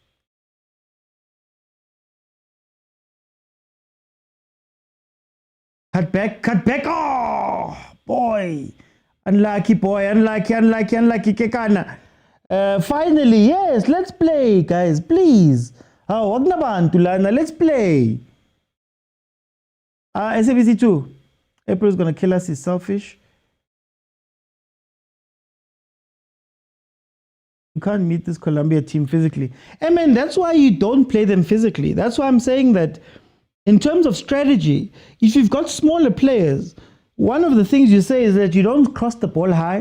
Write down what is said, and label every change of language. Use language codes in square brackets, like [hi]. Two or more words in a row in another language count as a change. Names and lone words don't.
[en] Cut back. Oh, boy. Unlucky, boy. Unlucky. Kekana. Finally, yes, let's play, guys, please. Oh, wag na ba Antulana? Let's play. SABC 2. April is going to kill us. He's selfish. You can't meet this Colombia team physically. I mean, that's why you don't play them physically. That's why I'm saying that in terms of strategy, if you've got smaller players, one of the things you say is that you don't cross the ball high.